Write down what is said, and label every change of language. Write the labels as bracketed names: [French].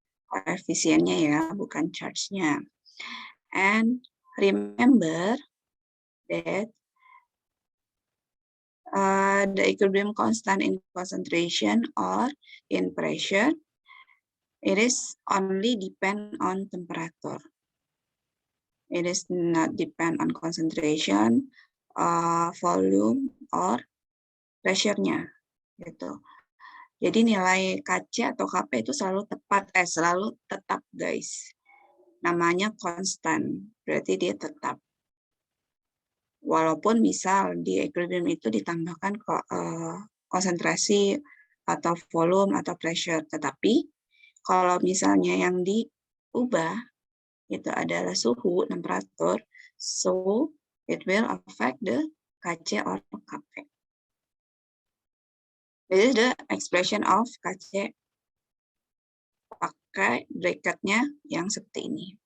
[Indonesian] Koefisiennya ya, bukan charge-nya. [English] And remember that the equilibrium constant in concentration or in pressure, it is only depend on temperature. It is not depend on concentration, volume, or pressure-nya. Gitu. [Indonesian] Jadi nilai KC atau KP itu selalu tetap guys. Namanya konstan, berarti dia tetap. Walaupun misal di equilibrium itu ditambahkan konsentrasi atau volume atau pressure, tetapi kalau misalnya yang diubah itu adalah suhu, temperatur, [English] so it will affect the KC or KP. This is the expression of KC. [Indonesian] Pakai bracketnya yang seperti ini, oke?